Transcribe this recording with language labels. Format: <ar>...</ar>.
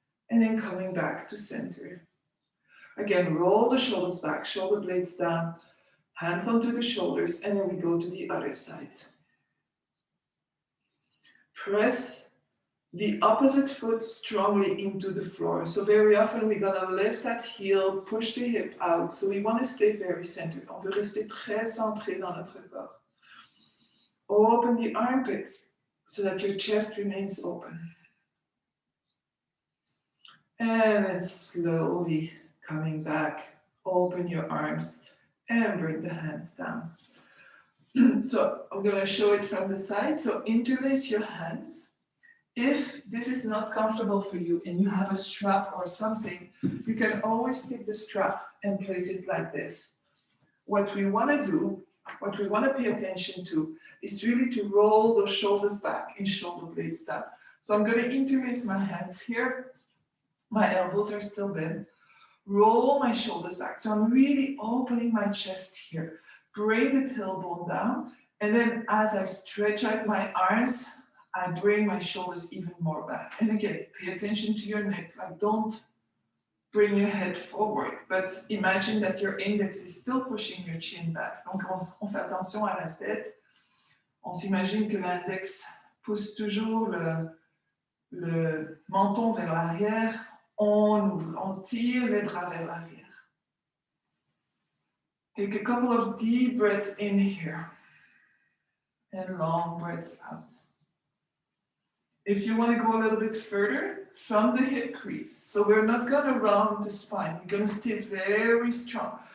<en>And then coming back to center. Again, roll the shoulders back, shoulder blades down, hands onto the shoulders, and then we go to the other side. Press the opposite foot strongly into the floor. So very often we're gonna lift that heel, push the hip out. So we want to stay very centered.</en> <fr>On veut rester très centré dans notre corps.</fr> <en>Open the armpits so that your chest remains open. And then slowly coming back, open your arms and bring the hands down. So I'm going to show it from the side. So interlace your hands. If this is not comfortable for you and you have a strap or something, you can always take the strap and place it like this. What we want to do, what we want to pay attention to, is really to roll those shoulders back and shoulder blades down. So I'm going to interlace my hands here. My elbows are still bent. Roll my shoulders back. So I'm really opening my chest here. Bring the tailbone down. And then as I stretch out my arms, I bring my shoulders even more back. And again, pay attention to your neck. Like, don't bring your head forward, but imagine that your index is still pushing your chin back.</en> <fr>Donc, on fait attention à la tête. On s'imagine que l'index pousse toujours le menton vers l'arrière. On ouvre, on tire les bras vers l'arrière.</fr> <en>Take a couple of deep breaths in here and long breaths out. If you want to go a little bit further, from the hip crease. So we're not going to round the spine. We're going to stay very strong.</en>